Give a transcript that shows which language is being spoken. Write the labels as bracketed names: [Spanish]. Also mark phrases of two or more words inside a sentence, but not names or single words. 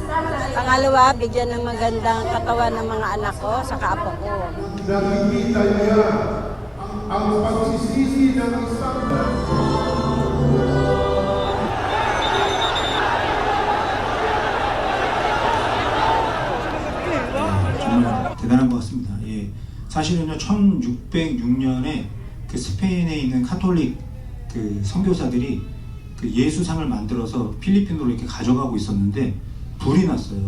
[Filipino] Pangalawa, bigyan ng magandang katawan ng mga anak ko sa apo ko. Nakikita niya ang pagsisisi ng isang [Korean] 정말 대단한 것 같습니다. 예. 사실은요, 1606년에 그 스페인에 있는 카톨릭 그 선교사들이 그 예수상을 만들어서 필리핀으로 이렇게 가져가고 있었는데 불이 났어요.